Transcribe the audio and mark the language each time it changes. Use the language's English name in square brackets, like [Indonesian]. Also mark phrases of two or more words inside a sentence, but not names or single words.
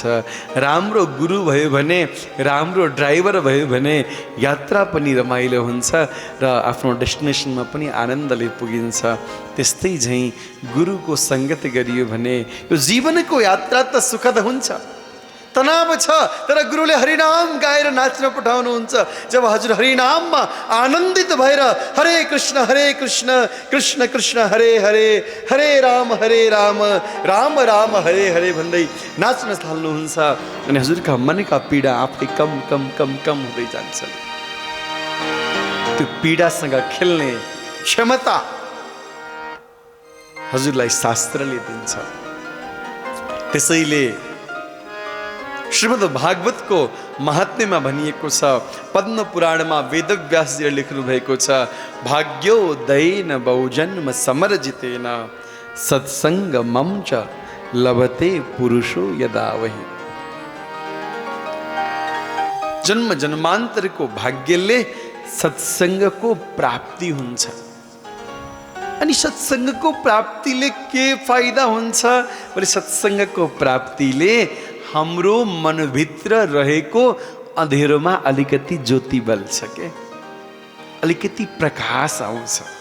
[Nepali] राम्रो गुरु भयो भने, राम्रो ड्राइभर भयो भने यात्रा पनि रमाइलो हुन्छ र आफ्नो डेस्टिनेसनमा पनि आनन्दले पुगिन्छ। त्यस्तै झैँ गुरुको सङ्गत गरियो भने यो जीवनको यात्रा त सुखद हुन्छ। तनाव छ तर गुरुले हरिनाम गाएर नाच्न पठाउनुहुन्छ। जब हजुर हरिनाममा आनन्दित भएर हरे कृष्ण कृष्ण कृष्ण हरे हरे, हरे राम राम राम हरे हरे भन्दै नाच्न थाल्नुहुन्छ अनि हजुरका मनका पीडा आफै कम कम कम कम हुँदै जान्छ। त्यो पीडासँग खेल्ने क्षमता हजुरलाई शास्त्रले दिन्छ। त्यसैले श्रीमद् भागवतको महात्म्यमा भनिएको छ, पद्म पुराणमा वेदव्यासजीले लेख्नु भएको छ, [Sanskrit] भाग्योदयेन बहुजन्म समर्जितेन सत्सङ्गमं च लभते पुरुषो यदा वही। [Nepali] जन्म जन्मान्तरको भाग्यले सत्सङ्गको प्राप्ति हुन्छ। अनि सत्सङ्गको प्राप्तिले के फाइदा हुन्छ भने सत्सङ्गको प्राप्तिले हाम्रो मनभित्र रहेको अँधेरोमा अलिकति ज्योति बल्छ के, अलिकति प्रकाश आउँछ।